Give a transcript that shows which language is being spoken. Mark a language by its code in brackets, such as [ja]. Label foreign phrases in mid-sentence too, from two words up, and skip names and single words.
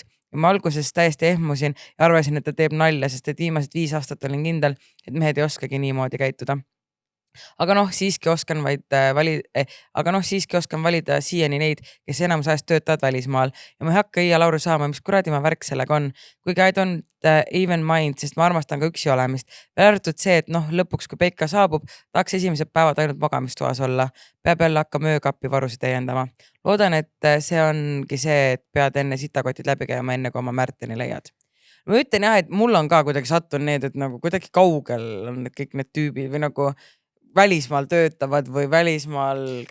[et] Ja ma alguses täiesti ehmusin ja arvasin, et ta teeb nalja, sest et viimased 5 aastat olin kindel, et mehed ei oskagi niimoodi käituda. Aga siiski oskan valida siiani neid, kes enamus ajast töötavad välismaal ja ma ei hakka Iia Lauru saama, mis kuradi ma värk sellega on. Kuigi [en] I don't even mind, [et] sest ma armastan ka üksi olemist. Veel arvatud see, et lõpuks kui Peika saabub, tahaks esimesed päevad ainult magamistoas olla. Peab jälle hakkama öökappi varusid täiendama. Loodan, et see ongi see, et pead enne sitakotid läbi käima enne kui oma Märteni leiad. Ma ütlen jah, et mul on ka kuidagi sattunud need, et kuidagi kaugel on kõik need tüübid või välismaal töötavad või välismaal käivad.